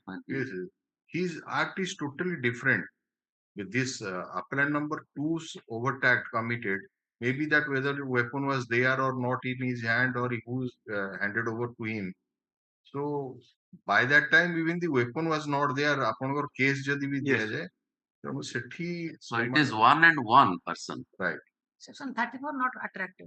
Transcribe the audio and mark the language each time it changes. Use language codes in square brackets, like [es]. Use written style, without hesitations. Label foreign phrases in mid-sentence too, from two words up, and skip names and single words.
[en] Yes, his act is totally different. With this appellant number two's overt committed, maybe that whether the weapon was there or not in his hand or it was handed over to him. So by that time, even the weapon was not there. [or] ଆପଣଙ୍କର case ଯଦି ବି ଦିଆଯାଏ, ତେଣୁ ସେଠି [en] So it is one and one person. Right. Section 34 not attractive.